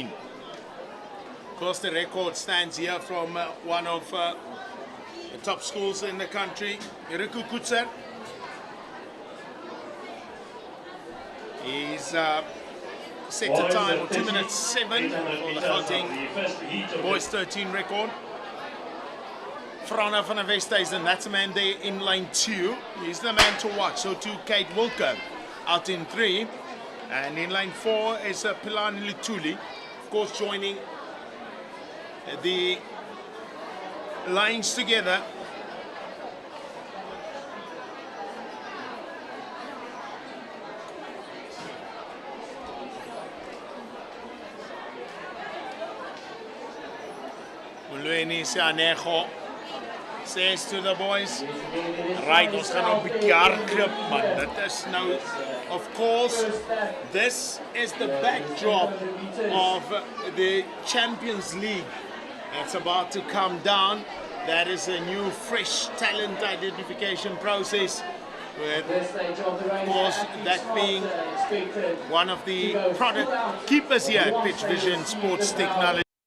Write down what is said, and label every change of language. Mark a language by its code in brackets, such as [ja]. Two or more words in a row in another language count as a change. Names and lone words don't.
[en] Of course, the record stands here from one of the top schools in the country, Riku Kutser. He's set a time of 2 minutes 7 for the Gauteng boys 13 record. Frana van der Westhuizen, that's the man there in lane 2. He's the man to watch. So too Kate Wilker out in 3. And in lane 4 is Pilani Lutuli, of course joining the lines together. Mulweni Sianejo says to the boys, right, [af] ons gaan op 'n bietjie hardloop, man. Dit is nou, [en] of course, this is the backdrop of the Champions League that's about to come down. That is a new, fresh talent identification process, with, of course, that being one of the product keepers here at Pitch Vision Sports Technology.